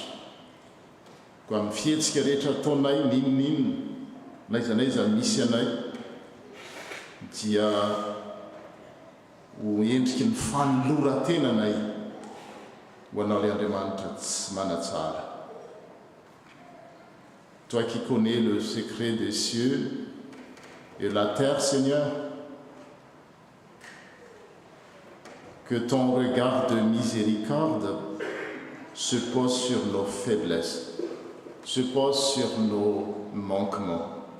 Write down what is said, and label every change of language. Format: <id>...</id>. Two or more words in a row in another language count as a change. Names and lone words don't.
<mg>Ko amin'ny fihetsika rehetra ataonay ninon'inona naizanaiza misy anay dia ho endriky ny fanoloran-tenanay ho anao le Andriamanitra tsy mana-tsara.</mg> <fr>Toi qui connais le secret des cieux et la terre, Seigneur, que ton regard de miséricorde se pose sur nos faiblesses, se pose sur nos manquements.</fr>